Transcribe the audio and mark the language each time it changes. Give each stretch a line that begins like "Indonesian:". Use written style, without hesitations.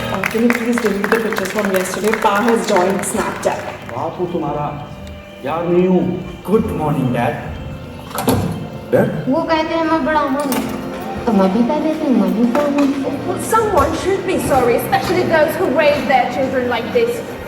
English: Can you please delete the pictures from yesterday? Pa has joined Snapchat.
Hindi: बापू तुम्हारा यार नहीं हूँ.
English: Good morning, Dad. Dad?
Hindi: वो कहते हैं मैं बड़ा हूँ तो मैं भी कह देती हूँ मैं भी बड़ा हूँ.
English: Well, someone should be sorry, especially those who raise their children like this.